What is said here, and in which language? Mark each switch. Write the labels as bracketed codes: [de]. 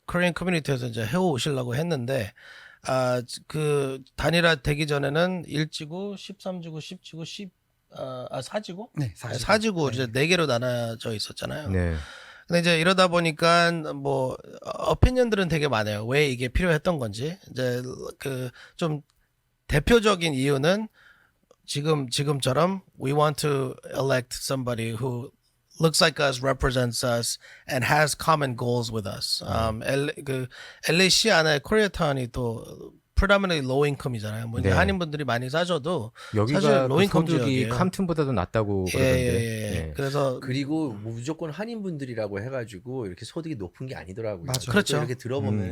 [ko] 코리안 커뮤니티에서 이제 해오시려고 했는데 그 단일화 되기 전에는 1지구, 13지구, 10지구, 4지구? 네, 4지구 네. 이제 4개로 나눠져 있었잖아요. 네. 근데 이제 이러다 보니까 뭐 어피니언들은 되게 많아요. 왜 이게 필요했던 건지. 이제 그 좀 대표적인 이유는 지금처럼 [en] we want to elect somebody who looks like us, represents us, and has common goals with us. [ko] LAC 안에 코리아타운이 또 [en] predominantly low income [ko] 이잖아요. 뭐 이제 네. 한인분들이 많이 사셔도 사실 여기가 [en] low [ko] 그 [en] income [ko] 소득이 지역이에요. 캄튼보다도 낮다고 그러던데. 예. 그래서 그리고 무조건 한인분들이라고 해가지고 이렇게 소득이 높은 게 아니더라고요. 맞아요. 또 그렇죠. 이렇게 들어보면